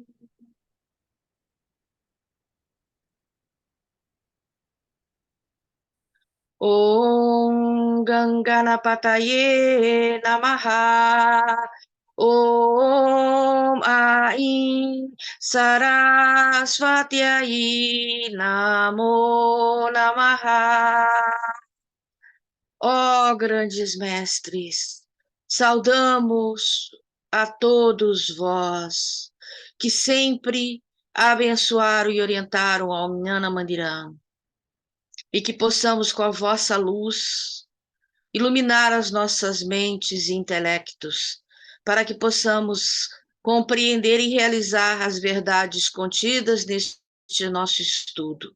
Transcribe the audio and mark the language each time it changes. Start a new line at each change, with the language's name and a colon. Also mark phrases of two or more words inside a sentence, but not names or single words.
Sanskrit: Om Ganganapataye Namaha. Om Aim Saraswatyaye Namo Namaha.
Portuguese: Ó grandes mestres, saudamos a todos vós que sempre abençoaram e orientaram ao Jnana Mandiram, e que possamos, com a vossa luz, iluminar as nossas mentes e intelectos, para que possamos compreender e realizar as verdades contidas neste nosso estudo.